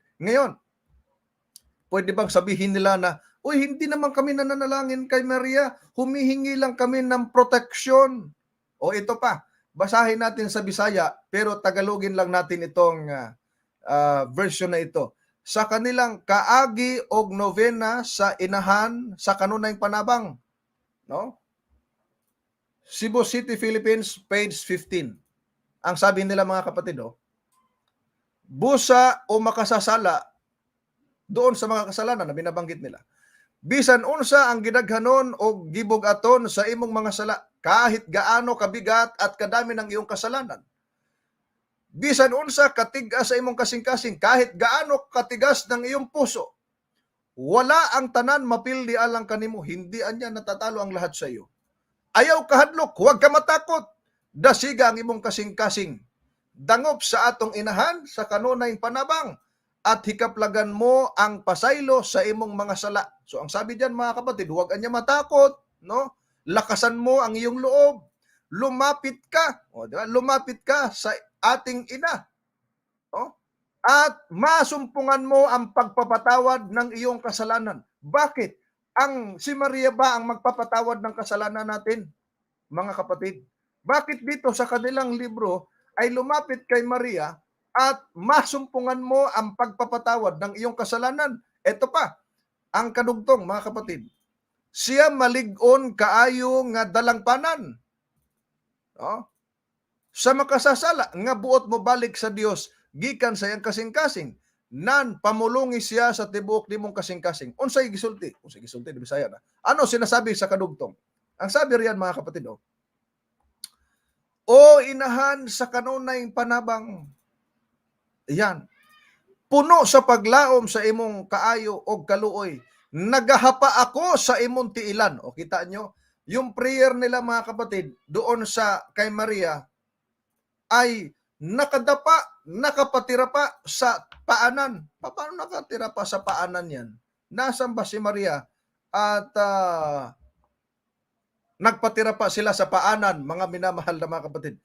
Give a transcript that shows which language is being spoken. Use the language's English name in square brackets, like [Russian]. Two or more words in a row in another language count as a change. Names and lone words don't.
[Filipino] Ngayon, pwede bang sabihin nila na, uy, hindi naman kami nananalangin kay Maria, humihingi lang kami ng proteksyon. O ito pa, basahin natin sa Bisaya, pero Tagalogin lang natin itong version na ito. [Cebuano] Sa kanilang kaagi og novena sa inahan sa kanunayng panabang, no? Cebu City, Philippines, page 15. [Filipino] Ang sabi nila mga kapatid, [Cebuano] busa o makasasala [Filipino] doon sa mga kasalanan na binabanggit nila. [Cebuano] Bisan unsa ang gidaghanon o gibugaton sa imong mga sala, [Filipino] kahit gaano kabigat at kadami ng iyong kasalanan. [Cebuano] Bisan unsa katigas sa imong kasing-kasing, [Filipino] kahit gaano katigas ng iyong puso. [Cebuano] Wala ang tanan mapildi alang kanimo, [Filipino] hindi anya natatalo ang lahat sa iyo. [Cebuano] Ayaw kahadlok, [Filipino] huwag ka matakot. [Cebuano] Dasiga ang imong kasing-kasing. Dangop sa atong inahan sa kanunayng panabang at hikaplagan mo ang pasaylo sa imong mga sala. [Filipino] So ang sabi diyan mga kapatid, huwag anya matakot, no? Lakasan mo ang iyong loob. Lumapit ka, diba? Lumapit ka sa ating ina, no? At masumpungan mo ang pagpapatawad ng iyong kasalanan. Bakit? Si Maria ba ang magpapatawad ng kasalanan natin, mga kapatid? Bakit dito sa kanilang libro ay lumapit kay Maria at masumpungan mo ang pagpapatawad ng iyong kasalanan. Ito pa, ang kadugtong, mga kapatid. [Cebuano] Siya malig-on kaayo nga dalangpanan. No? Sa makasasala, nga buot mo balik sa Dios gikan sa iyang kasing-kasing. Nan pamulungi siya sa tibuok nimong kasing-kasing. Unsay gisulti di Bisaya na. [Filipino] Ano sinasabi sa kadugtong? Ang sabi riyan, mga kapatid, [Cebuano] o inahan sa kanunay panabang, yan, puno sa paglaom sa imong kaayo o kaluoy, nagahapa ako sa imong tiilan. [Filipino] O kita nyo, yung prayer nila, mga kapatid, doon sa kay Maria, ay nakapatira pa sa paanan. Paano nakatira pa sa paanan yan? Nasaan ba si Maria? At nagpatira pa sila sa paanan, mga minamahal na mga kapatid.